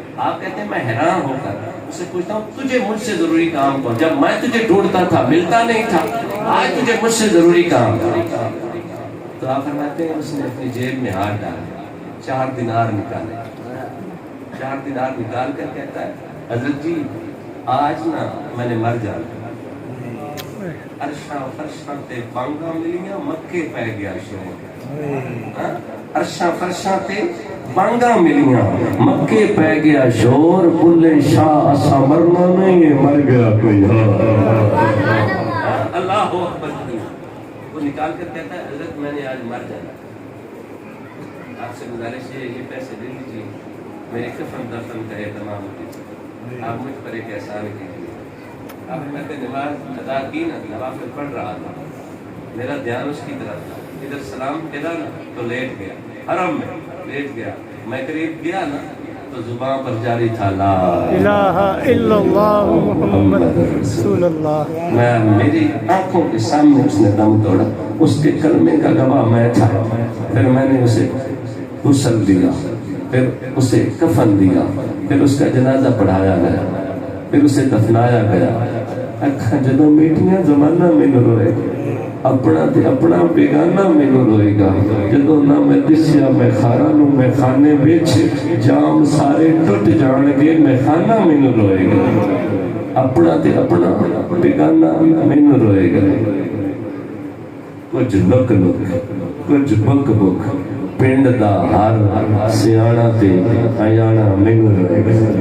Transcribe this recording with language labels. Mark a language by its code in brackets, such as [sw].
[ur] آپ کہتے ہیں میں حیران ہو کر اس سے پوچھتا ہوں تجھے مجھ سے ضروری کام کون؟ جب میں تجھے ڈھونڈتا تھا ملتا نہیں تھا، آج تجھے مجھ سے ضروری کام. تو آپ فرماتے ہیں اس نے اپنی جیب میں ہاتھ ڈالا، 4 دینار نکالے. 4 دینار نکال کر کہتا ہے حضرت جی آج نا میں نے مر جانا. [pa] عرشاں فرشاں تے بانگاں ملیاں مکے پہ گیا شور. عرشاں فرشاں تے بانگاں ملیاں مکے پہ گیا شور. بلے شاہ اسا مرنا نہیں مر گیا کوئی. [ar] اللہ اکبر. [ur] وہ نکال کر کہتا ہے حضرت میں نے آج مر جانا، آپ سے گزارش ہے یہ پیسے دے دیجیے، میرے کفن دفن کا اہتمام کیجیے، آپ مجھ پر ایک احسان کیجیے. اب میں نے نماز ادا کی نا، نوافل پڑھ رہا تھا، میرا دھیان اس کی طرف تھا. ادھر سلام پھیرا نا تو لیٹ گیا، حرم میں لیٹ گیا. میں قریب گیا نا تو زبان پر جاری تھا لا [ar] الہ الا اللہ محمد رسول اللہ. [ur] میں میری آنکھوں کے سامنے اس نے دم توڑا. اس کے کلمے کا گواہ میں تھا. پھر میں نے اسے غسل دیا، پھر اسے کفن دیا، پھر اس کا جنازہ پڑھایا گیا، پھر اسے دفنایا گیا. [pa] اکھاں جدوں میٹھیاں زمانہ مینوں روئے گا، اپنا تے اپنا بیگانہ مینوں روئے گا. جدوں نہ میں دسیا میں خارا نوں میں خانے وچ جام سارے ٹوٹ جان گے، میں خانہ مینوں روئے گا. اپنا تے اپنا بیگانہ مینوں روئے گا. کچھ لک لک کچھ بک بک پنڈ دا ہر سیاڑا تے ایاڑا مینوں روئے گا.